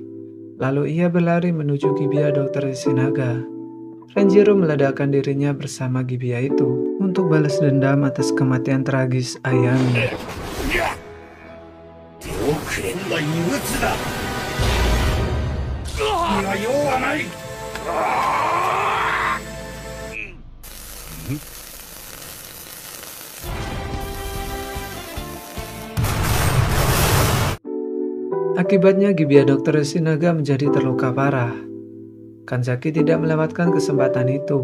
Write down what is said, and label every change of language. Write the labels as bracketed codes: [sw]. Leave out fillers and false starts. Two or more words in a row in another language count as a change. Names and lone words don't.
[id] Lalu ia berlari menuju Gibiya Dr. Yoshinaga. Renjiro meledakkan dirinya bersama Gibiya itu untuk balas dendam atas kematian tragis Ayami. [ja] には用はない。 [id] Akibatnya Gibeah Dr. Yoshinaga menjadi terluka parah. Kanzaki tidak melewatkan kesempatan itu.